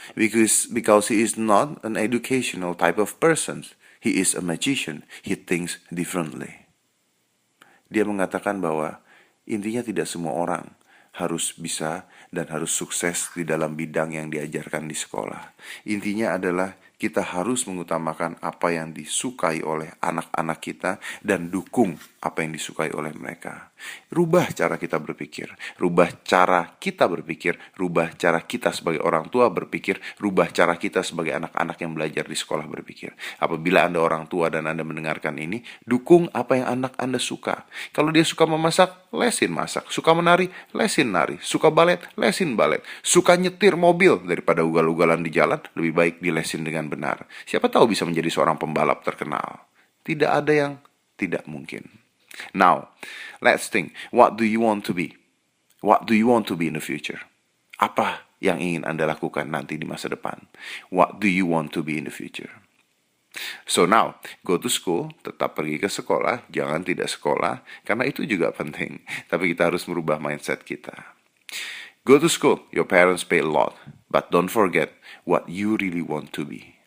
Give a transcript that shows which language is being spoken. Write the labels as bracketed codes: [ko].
[en] Because he is not an educational type of person. He is a magician. He thinks differently." [id] Dia mengatakan bahwa intinya tidak semua orang harus bisa dan harus sukses di dalam bidang yang diajarkan di sekolah. Intinya adalah kita harus mengutamakan apa yang disukai oleh anak-anak kita dan dukung apa yang disukai oleh mereka. Rubah cara kita berpikir, rubah cara kita berpikir, rubah cara kita sebagai orang tua berpikir, rubah cara kita sebagai anak-anak yang belajar di sekolah berpikir. Apabila Anda orang tua dan Anda mendengarkan ini, dukung apa yang anak Anda suka. Kalau dia suka memasak, lesin masak. Suka menari, lesin nari. Suka balet, lesin balet. Suka nyetir mobil daripada ugal-ugalan di jalan, lebih baik dilesin dengan benar. Siapa tahu bisa menjadi seorang pembalap terkenal. Tidak ada yang tidak mungkin. [en] Now, let's think. What do you want to be? What do you want to be in the future? [id] Apa yang ingin Anda lakukan nanti di masa depan? [en] What do you want to be in the future? So now, go to school, [id] tetap pergi ke sekolah, jangan tidak sekolah, karena itu juga penting. Tapi kita harus merubah mindset kita. [en] Go to school, your parents pay a lot, but don't forget what you really want to be.